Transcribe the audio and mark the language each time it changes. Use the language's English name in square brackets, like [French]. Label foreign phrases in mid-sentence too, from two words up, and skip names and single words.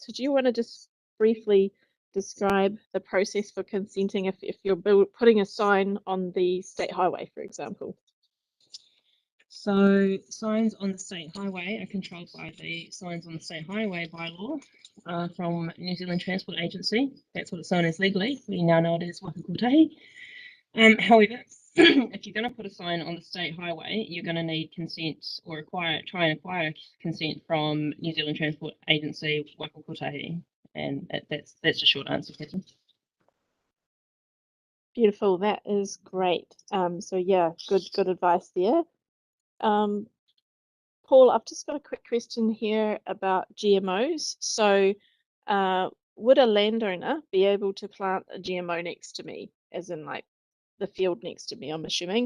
[English] So do you want to just briefly describe the process for consenting if you're putting a sign on the state highway, for example? So signs on the state highway are controlled by the Signs on the State Highway bylaw from New Zealand Transport Agency. That's what it's known as legally. We now know it as waka kotahi. However, if you're going to put a sign on the state highway, you're going to need consent or try and acquire consent from New Zealand Transport Agency waka kotahi. And that's the short answer, Catherine. Beautiful, that is great. So yeah, good advice there. Paul, I've just got a quick question here about GMOs. So would a landowner be able to plant a GMO next to me, as in like the field next to me, I'm assuming?